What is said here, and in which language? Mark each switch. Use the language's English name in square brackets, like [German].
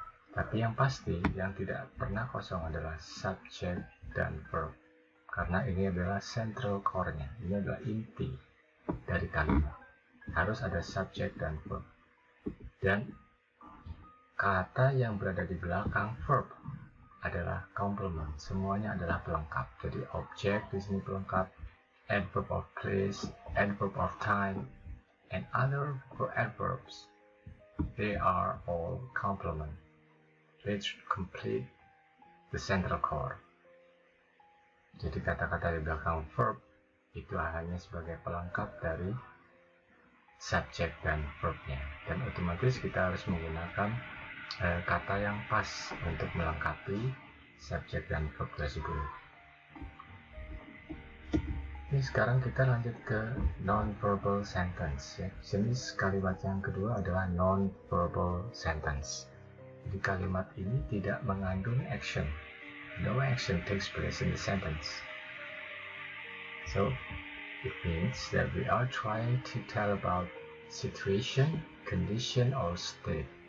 [Indonesian] Tapi yang pasti yang tidak pernah kosong adalah subject dan verb, karena ini adalah central core-nya, ini adalah inti dari kalimat. Harus ada subject dan verb, dan kata yang berada di belakang verb adalah complement. Semuanya adalah pelengkap. Jadi objek di sini pelengkap, adverb of place, adverb of time, [English] and other adverbs. They are all complement, which complete the central core. [Indonesian] Jadi kata-kata di belakang verb itu hanya sebagai pelengkap dari subjek dan verbnya, dan otomatis kita harus menggunakan kata yang pas untuk melengkapi subjek dan verb tersebut. Ini sekarang kita lanjut ke non-verbal sentence ya. Jenis kalimat yang kedua adalah non-verbal sentence. Jadi kalimat ini tidak mengandung action. [English] No action takes place in the sentence. So it means that we are trying to tell about situation, condition, or state.